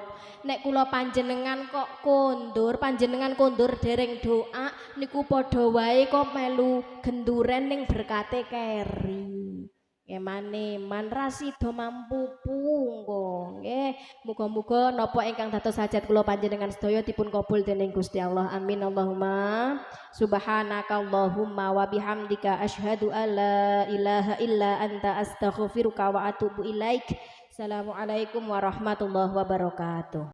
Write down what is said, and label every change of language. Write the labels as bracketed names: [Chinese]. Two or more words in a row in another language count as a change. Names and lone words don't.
[Javanese] Nek kula panjenengan kok kondur, panjenengan kondur dereng doa niku padha wae kok melu genduren ning berkate keri. Eman rasida mampu pungko nggih. Muga-muga napa ingkang dados hajat kula panjenengan sedaya dipun kabul dening Gusti Allah. [Arabic] آمين اللهم. سبحانك اللهم وبحمدك أشهد أن لا إله إلا أنت أستغفرك وأتوب إليك. السلام عليكم ورحمة الله وبركاته.